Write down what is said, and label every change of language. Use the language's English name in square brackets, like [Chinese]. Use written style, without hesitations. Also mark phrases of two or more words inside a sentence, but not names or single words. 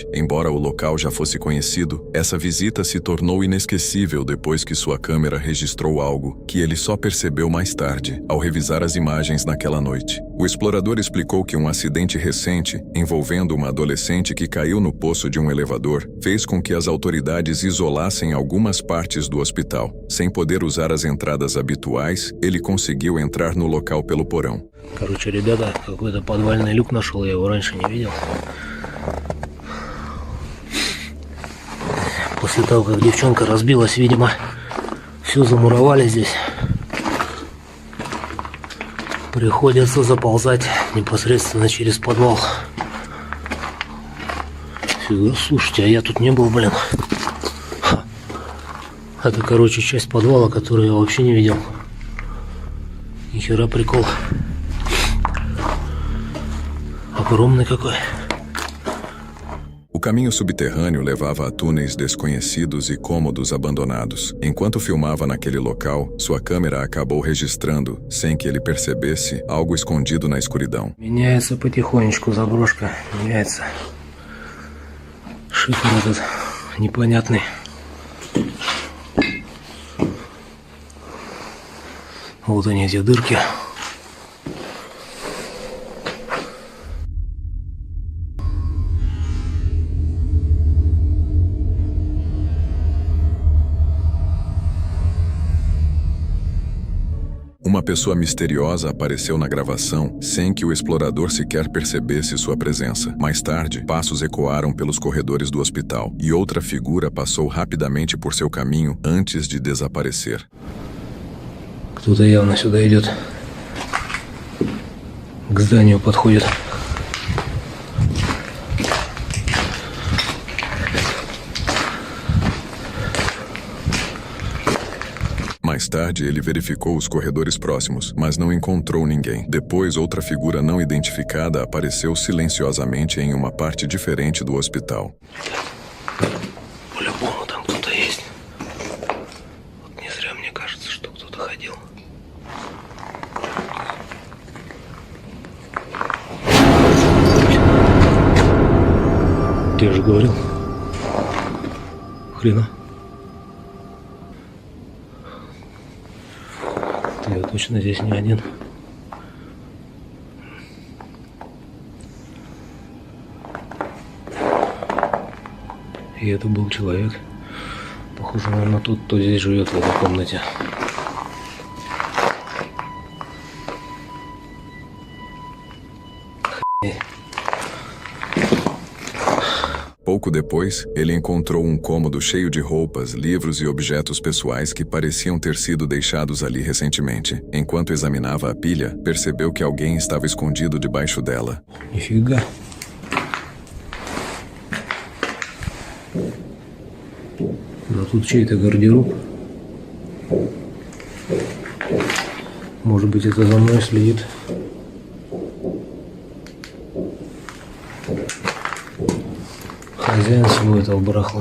[Portuguese] Embora o local já fosse conhecido, essa visita se tornou inesquecível depois que sua câmera registrou algo que ele só percebeu mais tarde, ao revisar as imagens naquela noite. O explorador explicou que um acidente recente, envolvendo uma adolescente que caiu no poço de um elevador, fez com que as autoridades isolassem algumas partes do hospital. Sem poder usar as entradas habituais, ele conseguiu entrar no local pelo porão. [Russian] Короче, ребята, какой-то подвальный люк нашел, я его раньше не видел. После того, как девчонка разбилась, видимо, все замуровали здесь. Приходится заползать непосредственно через подвал. Слушайте, а я тут не был, блин. Это, короче, часть подвала, которую я вообще не видел. Нихера прикол. Огромный какой. [Portuguese] O caminho subterrâneo levava a túneis desconhecidos e cômodos abandonados. Enquanto filmava naquele local, sua câmera acabou registrando, sem que ele percebesse, algo escondido na escuridão. [Russian] Меняется потихонечку заброшка, меняется. Шифр этот непонятный. Вот они, эти дырки. [Portuguese] Uma pessoa misteriosa apareceu na gravação sem que o explorador sequer percebesse sua presença. Mais tarde, passos ecoaram pelos corredores do hospital e outra figura passou rapidamente por seu caminho antes de desaparecer. [Russian] Кто-то явно сюда идет. К зданию подходит. [Portuguese] Mais tarde, ele verificou os corredores próximos, mas não encontrou ninguém. Depois, outra figura não identificada apareceu silenciosamente em uma parte diferente do hospital. [Russian] По-любому там кто-то есть. ходил. Я же говорил. Хрена. Я точно здесь не один. И это был человек. Похоже, наверное, тот, кто здесь живет в этой комнате. [Portuguese] Pouco depois, ele encontrou um cômodo cheio de roupas, livros e objetos pessoais que pareciam ter sido deixados ali recentemente. Enquanto examinava a pilha, percebeu que alguém estava escondido debaixo dela. [Russian] Нифига. Да тут чей-то гардероб. Может быть, это за мной следит. Хозяин всего этого барахла.